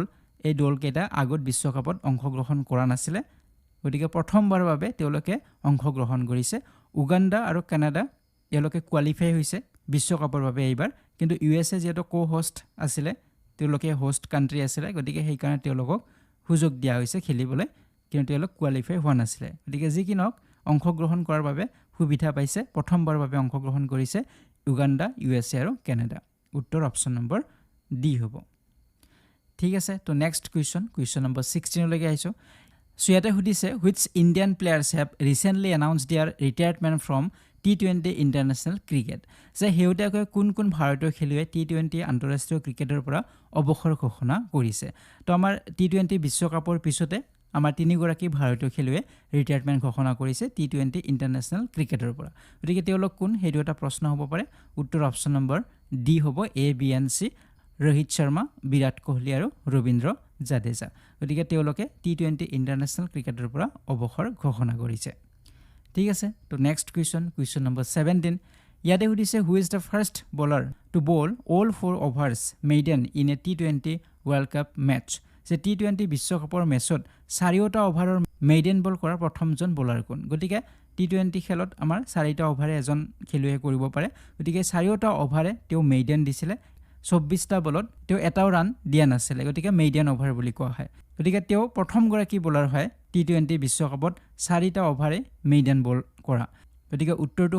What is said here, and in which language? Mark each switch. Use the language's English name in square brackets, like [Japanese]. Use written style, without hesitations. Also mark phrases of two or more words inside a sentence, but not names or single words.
[Assamese] এই দল কেইটা আগত বিশ্বকাপত অংশগ্ৰহণ কৰা নাছিল গতিকে প্ৰথমবাৰৰ বাবে তেওঁলোকে অংশগ্ৰহণ কৰিছে উগান্ডা আৰু কানাডা তেওঁলোকে কোৱালিফাই হৈছে বিশ্বকাপৰ বাবে এইবাৰ কিন্তু USA যেটো কো-হোষ্ট আছিল তেওঁলোকে [English] host country [Assamese] আছিল গতিকে সেই কাৰণে তেওঁলোকক সুযোগ দিয়া হৈছে খেলিবলৈ কিন্তু তেওঁলোক কোৱালিফাই হোৱা নাছিল গতিকে যি কিনক অংশগ্ৰহণ কৰাৰ বাবে সুবিধা পাইছে প্ৰথমবাৰৰ বাবে অংশগ্ৰহণ কৰিছে উগান্ডা USA আৰু কানাডা উত্তৰ [English] option number [Assamese] ডি হ'ব ঠিক আছে তো [English] next question number [Assamese] 16 লৈকে আহিছো সো ইয়াতে সুধিছে [English] which Indian players have recently announced their retirement from T20 international cricket [Assamese] যে হেউটাকৈ কোন ভাৰতীয় খেলুৱৈ T20 আন্তঃৰাষ্ট্ৰীয় ক্ৰিকেটৰ পৰা অৱসৰ ঘোষণা কৰিছে তো আমাৰ T20 বিশ্বকাপৰ পিছতে আমাৰ তিনিগৰাকী ভাৰতীয় খেলুৱৈ ৰিটায়াৰমেন্ট ঘোষণা কৰিছে T20 [English] international cricketৰ [Assamese] পৰা গতিকে তেওঁলোক কোন হেতু এটা প্ৰশ্ন হ'ব পাৰে উত্তৰ [English] option number [Assamese] ডি হ'ব ABNC रोहित शर्मा विराट कोहली और रवींद्र जाडेजा गतिके তেওঁলোকে T20 [English] international cricketৰ [Assamese] পৰা অৱসৰ ঘোষণা কৰিছে ঠিক আছে তো [English] next question number [Assamese] 17 ইয়াতে সুধিছে [English] who is the first bowler to bowl all 4 overs maiden in a T20 World Cup match [Assamese] যে T20 বিশ্বকাপৰ মেচত 4টা ওভাৰৰ [English] maiden bowl [Assamese] কৰা প্ৰথমজন বলাৰ কোন গতিকে T20 খেলত আমাৰ 4টা ওভাৰে এজন খেলুৱৈয়ে কৰিব পাৰে গতিকে 4টা ওভাৰে তেওঁ মেইডেন দিছিলে 24টা বলত তেওঁ এটাও ৰান দিয়া নাছিল গতিকে [English] maiden over [Assamese] বুলি কোৱা হয় গতিকে তেওঁ প্ৰথম গৰাকী বলাৰ হয় T20 বিশ্বকাপত 4টা ওভাৰে মেইডেন বল কৰা গতিকে উত্তৰটো